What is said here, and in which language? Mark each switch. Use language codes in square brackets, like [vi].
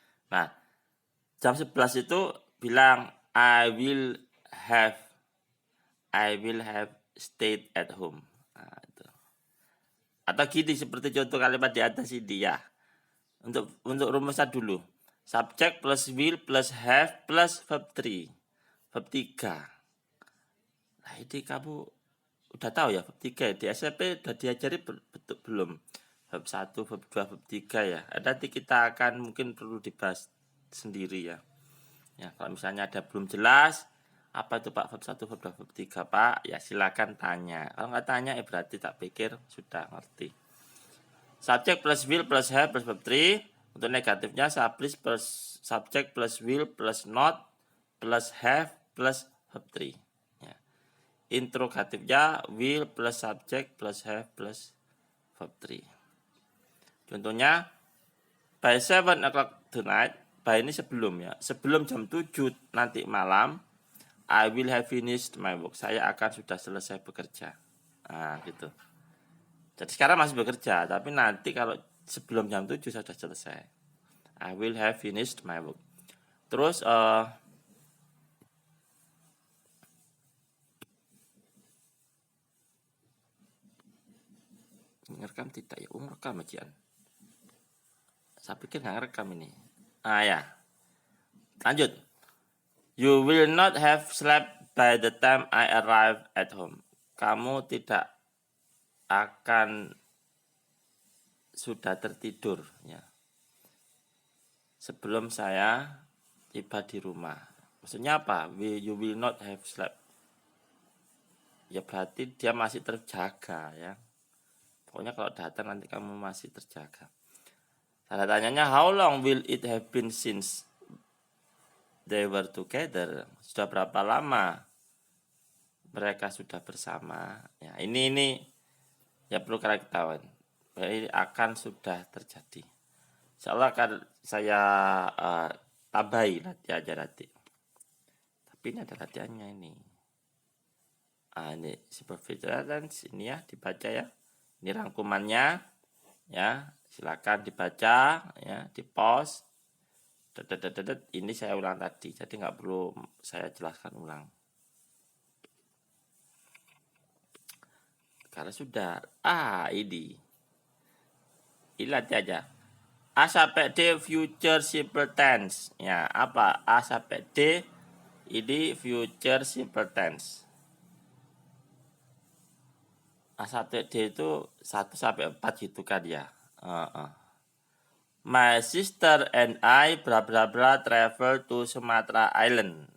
[id] Nah, jam 11 itu bilang [en] have I will have stayed at home. [id] Nah, itu. Atau gini seperti contoh kalimat di atas ini ya. Untuk rumusnya dulu. [en] Subject plus will plus have plus verb 3. Verb 3. [id] Nah, ini kamu udah tahu ya verb 3 di SMP udah diajari betul belum? Verb 1, verb 2, verb 3 ya. Nanti kita akan mungkin perlu dibahas sendiri ya. Ya, kalau misalnya ada belum jelas apa itu Pak verb 1, verb 2, verb 3 Pak, ya silakan tanya. Kalau nggak tanya berarti tak pikir sudah ngerti. [en] Subject plus will plus have plus verb 3. [id] Untuk negatifnya [en] subject plus will plus not plus have plus verb 3. Ya. Interrogatifnya will plus subject plus have plus verb 3. [id] Contohnya [en] by 7 o'clock tonight, by [id] ini sebelum ya. Sebelum jam 7 nanti malam, [en] I will have finished my work. [id] Saya akan sudah selesai bekerja. Nah, gitu. Jadi sekarang masih bekerja, tapi nanti kalau sebelum jam 7 saya sudah selesai. [en] I will have finished my work. [id] Terus ngerekam tidak ya? Ngerekam aja. Saya pikir nggak ngerekam ini. Ah ya. Lanjut. [en] You will not have slept by the time I arrive at home. [id] Kamu tidak akan sudah tertidur ya. Sebelum saya tiba di rumah. Maksudnya apa? [en] You will not have slept. [id] Ya berarti dia masih terjaga ya. Pokoknya kalau datang nanti kamu masih terjaga. Tanda tanyanya [en] how long will it have been since they were together? [id] Sudah berapa lama mereka sudah bersama? Ya, ini ya perlu kalian ketahuan. Berarti akan sudah terjadi. Insyaallah akan saya tambahi latihan aja nanti. Tapi ini ada latihannya ini. Ini superficial tense ini ya dibaca ya. Ini rangkumannya ya. Silakan dibaca ya, di pause. Ini saya ulang tadi, jadi nggak perlu saya jelaskan ulang. Karena sudah ini latihan aja. A sampai D future simple tense. Ya, apa? A sampai D ini future simple tense. A sampai D itu 1 sampai 4 gitu kan ya. [en] My sister and I bla bla bla travel to Sumatra Island.